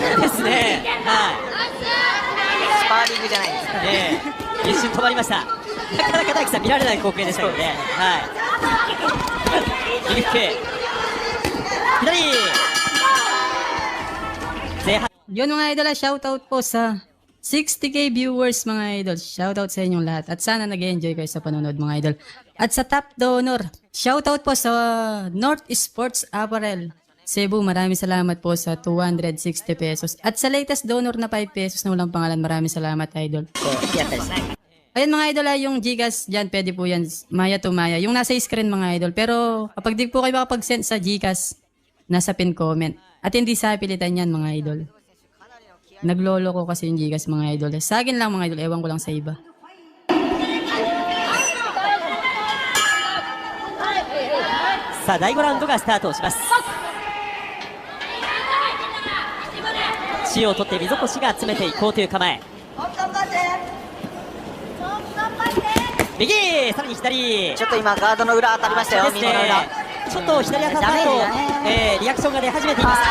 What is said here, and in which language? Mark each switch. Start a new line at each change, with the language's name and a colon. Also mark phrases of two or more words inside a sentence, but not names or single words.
Japanese: ですね。はい、スパーリングじゃないですかね。一瞬止まりました。なかなか大樹さん見られない光景でしたよね。はい、右フック、左前半。
Filipino: Yun mga idol, shoutout po sa 60k viewers mga idol. Shoutout sa inyong lahat at sana nag-enjoy kayo sa panonood mga idol. At sa top donor, shoutout po sa North Sports Apparel Cebu, maraming salamat po sa 260 pesos. At sa latest donor na 5 pesos na walang pangalan, maraming salamat idol. Ayun mga idol, yung Gcash dyan, pwede po yan, Maya to Maya. Yung nasa screen mga idol. Pero kapag di po kayo makapag-send sa Gcash, nasa pin comment. At hindi sa pilitan yan mga idol. Naglolo ko kasi yung Gcash mga idol. Sa akin lang mga idol, ewan ko lang sa iba.
Japanese: Sa 第5ラウンドがスタートします。塩を取って溝越が詰めていこうという構え。右、さらに左。ちょっと今ガードの裏当たりましたよ。右の裏。ちょっと左当たった後、リアクションが出始めています。